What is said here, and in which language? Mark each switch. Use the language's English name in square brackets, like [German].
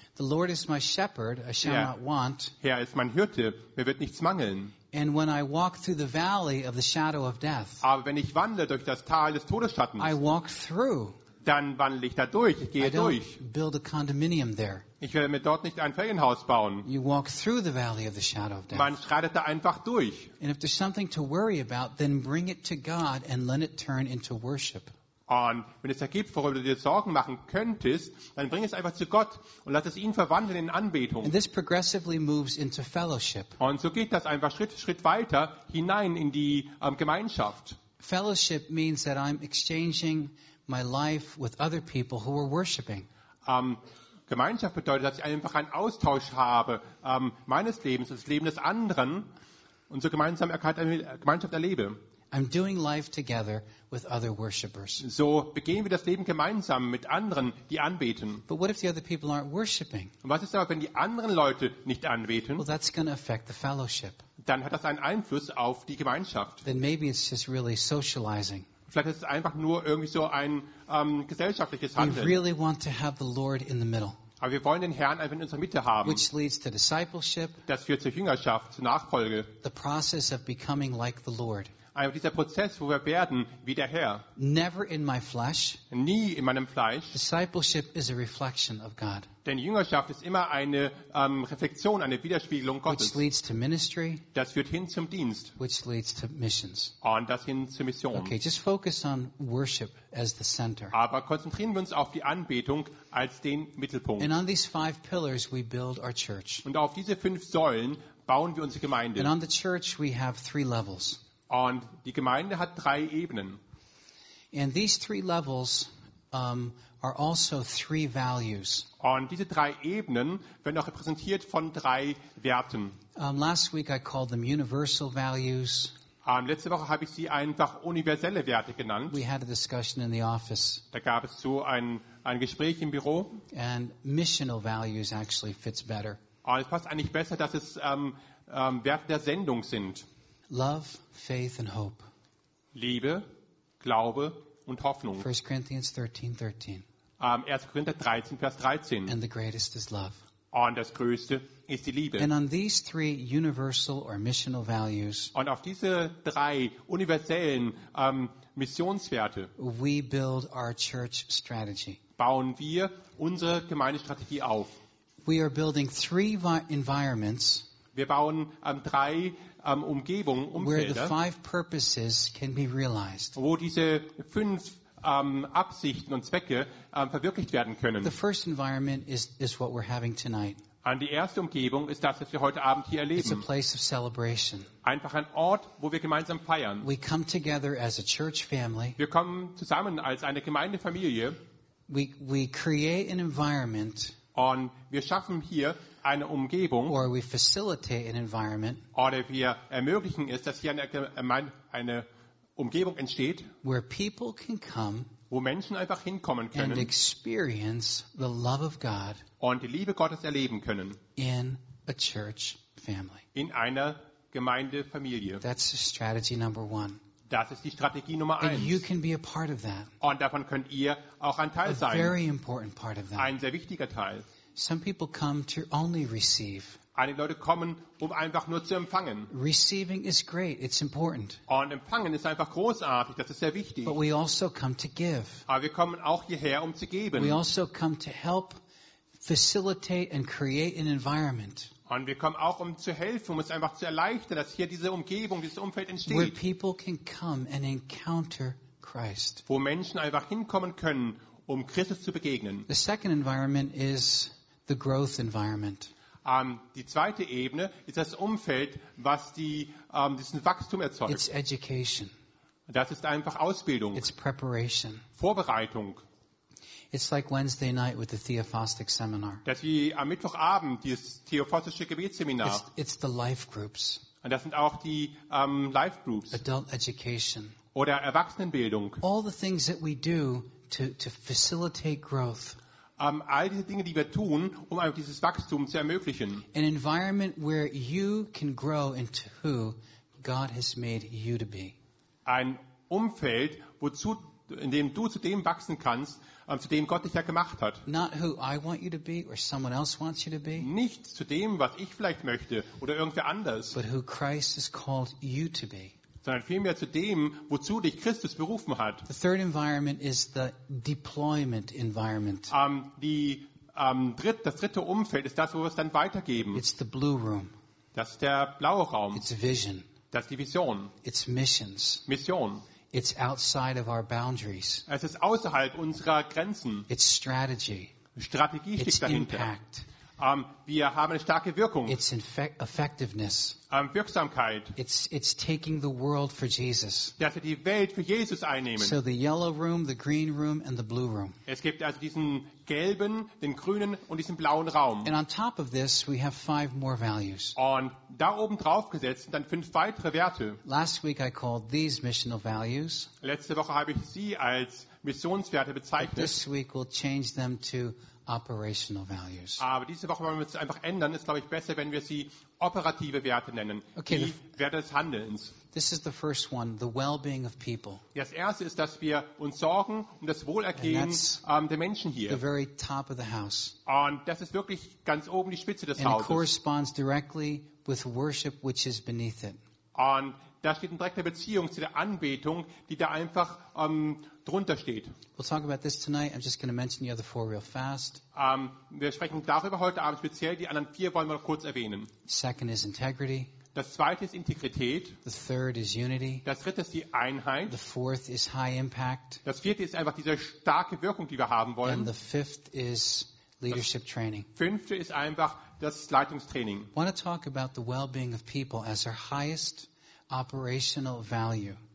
[English] The Lord is my shepherd, I shall not want. [German] Herr ist mein Hirte, mir wird nichts mangeln. [English] And when I walk through the valley of the shadow of death. [German] Aber wenn ich wandle durch das Tal des Todesschattens. [English] I walk through. [German] Dann wandle ich da durch, ich gehe durch. [English] Build a condominium there. [German] Ich werde mir dort nicht ein Ferienhaus bauen. [English] You walk through the valley of the shadow of death. [German] Man schreitet da einfach durch. [English] And if there's something to worry about, then bring it to God and let it turn into worship. [German] Und wenn es da gibt, worüber du dir Sorgen machen könntest, dann bring es einfach zu Gott und lass es ihn verwandeln in Anbetung. [English] And this progressively moves into fellowship. [German] Und so geht das einfach Schritt für Schritt weiter hinein in die Gemeinschaft. [English] Fellowship means that I'm exchanging my life with other people who are worshiping. [German] Gemeinschaft bedeutet, dass ich einfach einen Austausch habe meines Lebens, das Leben des anderen, und so Gemeinschaft erlebe. [English] I'm doing life together with other worshipers. [German] So begehen wir das Leben gemeinsam mit anderen, die anbeten. [English] But what if the other people aren't worshiping? [German] Was ist aber, wenn die anderen Leute nicht anbeten? [English] Well, that's going to affect the fellowship. [German] Dann hat das einen Einfluss auf die Gemeinschaft. [English] Then maybe it's just really socializing. [German] Vielleicht ist es einfach nur irgendwie so ein gesellschaftliches Handeln. [English] We really want to have the Lord in the middle. [German] Aber wir wollen den Herrn einfach in unserer Mitte haben. [English] Which leads to discipleship. [German] Das führt zur Jüngerschaft, zur Nachfolge. [English] The process of becoming like the Lord. [German] Einfach dieser Prozess, wo wir werden wie der Herr. [English] Never in my flesh. [German] Nie in meinem Fleisch. [English] Discipleship is a reflection of God. [German] Denn Jüngerschaft ist immer eine Reflexion, eine Widerspiegelung Gottes. [English] Which leads to ministry. [German] Das führt hin zum Dienst. [English] Which leads to missions. [German] Und das hin zur Mission. [English] Okay, just focus on worship as the center. [German] Aber konzentrieren wir uns auf die Anbetung als den Mittelpunkt. [English] And on these five pillars we build our church. [German] Und auf diese fünf Säulen bauen wir unsere Gemeinde. [English] And on the church we have three levels. [German] Und die Gemeinde hat drei Ebenen. [English] And these three levels are also three values. [German] Und diese drei Ebenen werden auch repräsentiert von drei Werten. [English] Last week I called them universal values. [German] Letzte Woche habe ich sie einfach universelle Werte genannt. [English] We had a discussion in the office. [German] Da gab es so ein Gespräch im Büro. [English] And missional values actually fits better. [German] Und es passt eigentlich besser, dass es Werte der Sendung sind. [English] Love, faith and hope. [German] Liebe, Glaube und Hoffnung. 1 Korinther 13, Vers 13. [English] And the greatest is love. [German] Und das Größte ist die Liebe. [English] And on these three universal or missional values, [German] und auf diese drei universellen Missionswerte [English] we build our church strategy. [German] Bauen wir unsere Gemeindestrategie auf. [English] We are building three environments. [German] Wir bauen drei Umgebung, [English] where the five purposes can be realized. [German] Wo diese fünf Absichten und Zwecke verwirklicht werden können. [English] The first environment is what we're having tonight. [German] Und die erste Umgebung ist das, was wir heute Abend hier erleben. [English] It's a place of celebration. [German] Einfach ein Ort, wo wir gemeinsam feiern. [English] We come together as a church family. [German] Wir kommen zusammen als eine Gemeindefamilie. [English] We create an environment [German] Und wir schaffen hier eine Umgebung, [English] or we facilitate an environment, [German] oder wir ermöglichen es, dass hier eine Umgebung entsteht, [English] where people can come, [German] wo Menschen einfach hinkommen können [English] and experience the love of God, [German] und die Liebe Gottes erleben können [English] in a church family. [German] In einer Gemeindefamilie. [English] That's strategy number one. [German] Das ist die Strategie Nummer eins. [English] And you can be a part of that. [German] Und davon könnt ihr auch ein Teil sein. [English] A very important part of that. [German] Ein sehr wichtiger Teil. [English] Some people come to only receive. [German] Einige Leute kommen, um einfach nur zu empfangen. [English] Receiving is great. It's important. [German] Und empfangen ist einfach großartig. Das ist sehr wichtig. [English] But we also come to give. [German] Aber wir kommen auch hierher, um zu geben. [English] We also come to help facilitate and create an environment. [German] Und wir kommen auch, um zu helfen, um es einfach zu erleichtern, dass hier diese Umgebung, dieses Umfeld entsteht. [English] Where people can come and encounter Christ. [German] Wo Menschen einfach hinkommen können, um Christus zu begegnen. [English] The second environment is the growth environment. [German] Die zweite Ebene ist das Umfeld, was diesen Wachstum erzeugt. [English] It's education. [German] Das ist einfach Ausbildung. [English] It's preparation. [German] Vorbereitung. [English] It's like Wednesday night with the Theophostic seminar. [German] Das wie am Mittwochabend dieses theophostische Gebetsseminar. [English] It's the life groups. [German] Und das sind auch die life groups. [English] Adult education. [German] Oder Erwachsenenbildung. [English] All the things that we do to facilitate growth. [German] All diese Dinge, die wir tun, um einfach dieses Wachstum zu ermöglichen. [English] An environment where you can grow into who God has made you to be. [German] Ein Umfeld, wozu in dem du zu dem wachsen kannst, zu dem Gott dich ja gemacht hat. [English] Not who I want you to be or someone else wants you to be. [German] Nicht zu dem, was ich vielleicht möchte oder irgendwer anders. [English] But who Christ has called you to be. [German] Sondern vielmehr zu dem, wozu dich Christus berufen hat. [English] The third environment is the deployment environment. [German] Das dritte Umfeld ist das, wo wir es dann weitergeben. [English] It's the blue room. [German] Das ist der blaue Raum. [English] It's vision. [German] Das ist die Vision. [English] It's missions. [German] Mission. [English] It's outside of our boundaries. [German] Es ist außerhalb unserer Grenzen. [English] It's strategy. [German] Strategie steht [English] it's [German] dahinter. [English] Impact. [German] Wir haben eine starke Wirkung. [English] It's effectiveness. [German] Wirksamkeit. [English] It's taking the world for Jesus. [German] Dass wir die Welt für Jesus einnehmen. [English] So the yellow room, the green room and the blue room. [German] Es gibt also diesen gelben, den grünen und diesen blauen Raum. [English] And on top of this we have five more values. [German] Und da oben drauf gesetzt dann fünf weitere Werte. [English] Last week I called these missional values. [German] Letzte Woche habe ich sie als Missionswerte bezeichnet. [English] But this week we'll change them to operational values. [German] Aber diese Woche wollen wir es einfach ändern. Ist, glaube ich, besser, wenn wir sie operative Werte nennen. Okay, die Werte des Handelns. [English] This is the first one, the well-being of people. [German] Das erste ist, dass wir uns sorgen um das Wohlergehen der Menschen hier. [English] The very top of the house. [German] Und das ist wirklich ganz oben die Spitze des [English] And [German] Hauses. [English] It corresponds directly with worship, which is beneath it. [German] Und das steht in direkter Beziehung zu der Anbetung, die da einfach drunter steht. [English] We'll talk about this tonight. I'm just going to mention the other four real fast. [German] Wir sprechen darüber heute Abend speziell. Die anderen vier wollen wir noch kurz erwähnen. [English] Second is integrity. [German] Das zweite ist Integrität. [English] The third is unity. [German] Das dritte ist die Einheit. [English] The fourth is high impact. [German] Das vierte ist einfach diese starke Wirkung, die wir haben wollen. [English] And the fifth is leadership training. [German] Das fünfte ist einfach das Leitungstraining. [English] I want to talk about the well-being of people as our highest operational value.